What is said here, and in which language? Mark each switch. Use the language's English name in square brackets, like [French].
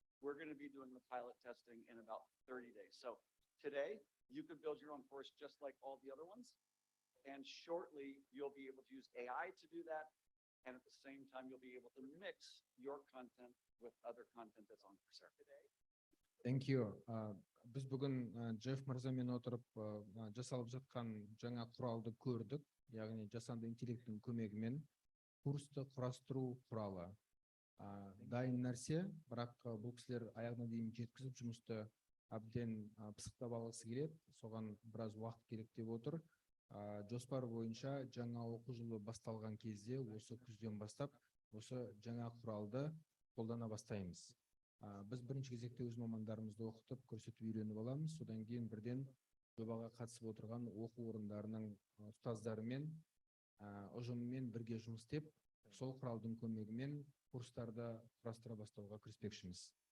[English] We're going to be doing the pilot testing in about 30 days. So today, you could build your own course just like all the other ones. And shortly, you'll be able to use AI to do that. And at the same time, you'll be able to mix your content with other content that's on Coursera today. Thank you. [Kazakh] Біз бүгін Джефф мырзамен отырып жасалып жатқан жаңа құралды көрдік, яғни жасанды интеллекттің көмегімен курсты құрастыру құралы. Дайын нәрсе, бірақ бұл кісілер аяғына дейін жеткізіп жұмысты әбден пысықтап алғысы келеді, соған біраз уақыт керек деп отыр. [Kyrgyz] Жоспар боюнча жаңа окуу жылы башталган кезде осы күздөн баштап осы жаңа куралды колдона баштайбыз. [Kazakh] Біз бірінші кезекте өз мамандарымызды оқытып, көрсетіп үйреніп аламыз. Содан кейін бірден жобаға қатысып отырған оқу орындарының ұстаздарымен, ұжымымен бірге жұмыс істеп, сол құралдың көмегімен курстарды құрастыра бастауға кіріспекшіміз.